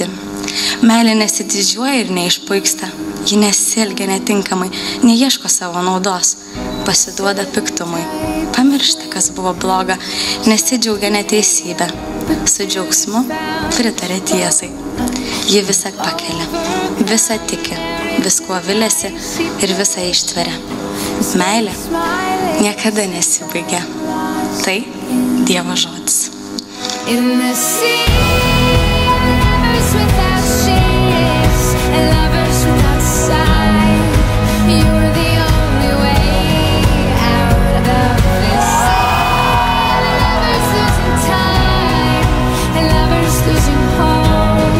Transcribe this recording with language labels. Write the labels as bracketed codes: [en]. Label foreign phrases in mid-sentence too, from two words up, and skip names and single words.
[lt] Meilė nesididžiuoja ir neišpuiksta, ji nesielgia netinkamai, neieško savo naudos, pasiduoda piktumui, pamiršta, kas buvo bloga, nesidžiaugia neteisybė, su džiaugsmu pritarė tiesai. Ji visą pakelia, visą tiki, viskuo viliasi ir visą ištveria. Meilė niekada nesibaigia. Tai Dievo žodis. [en] In the sea of lovers without ships and lovers without sight, you're the only way out of this sea of lovers losing time and lovers losing hope.